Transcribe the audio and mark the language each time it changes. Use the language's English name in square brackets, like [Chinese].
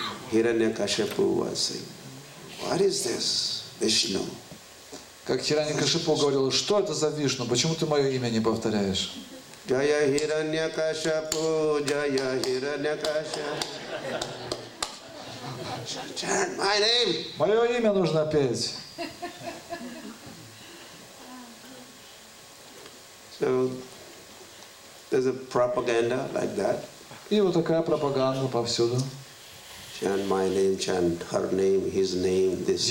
[English] Hiranyakashipu was saying, what is this? Vishnu. [Russian] Как Хираньякашипу говорил, что это за Вишну? Почему ты мое имя не повторяешь? [Sanskrit] Jaya Hiranyakashipu, Jaya Hiranyakashipu. [English] Chant my name. [Russian] Мое имя нужно петь. [English] So there's a propaganda like that. [Russian] И вот такая пропаганда повсюду. [English] chant my name, chant her name, his name, this